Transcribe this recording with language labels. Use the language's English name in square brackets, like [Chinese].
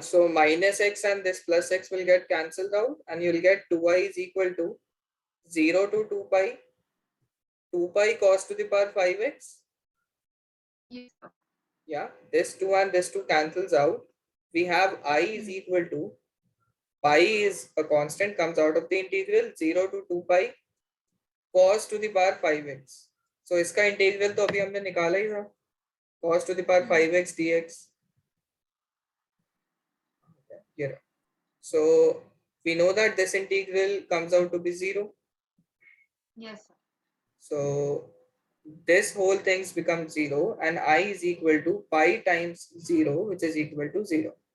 [English] So minus x and this plus x will get cancelled out, and you'll get 2i is equal to 0 to 2 pi cos to the power 5x. Yes, sir. Yeah, this 2 and this 2 cancels out. We have I is equal to pi is a constant, comes out of the integral 0 to 2 pi cos to the power 5x. [Hindi] So इसका integral तो अभी हमने निकाला ही था, cos to the power 5x dx. [English] Yeah. So we know that this integral comes out to be 0. Yes, sir. So this whole things become 0, and I is equal to pi times 0, which is equal to 0.